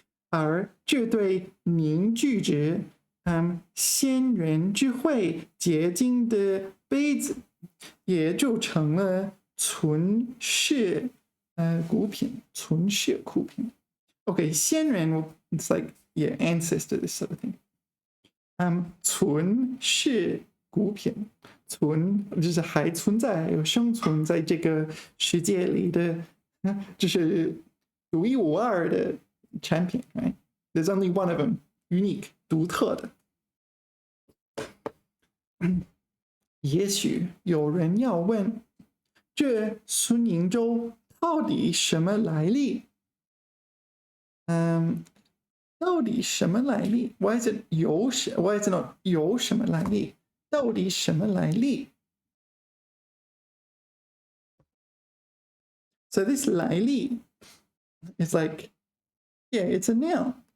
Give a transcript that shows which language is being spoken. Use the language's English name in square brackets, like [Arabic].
[Chinese] 而这对凝聚着先人智慧结晶的杯子，也就成了存世古品。存世古品。 [English] Okay, 先人 it's like yeah ancestor this sort of thing. [Chinese] 存世古品，存就是还存在有生存在这个世界里的，就是独一无二的产品 right? [English] There's only one of them, unique, 独特的。 [Chinese] 也许有人要问，这孙宁州到底什么来历？到底什么来历 [English] ？Why is it why is it not [Chinese] 有什么来历？到底什么来历 [English] ？So this 来历 is like, yeah, it's a noun.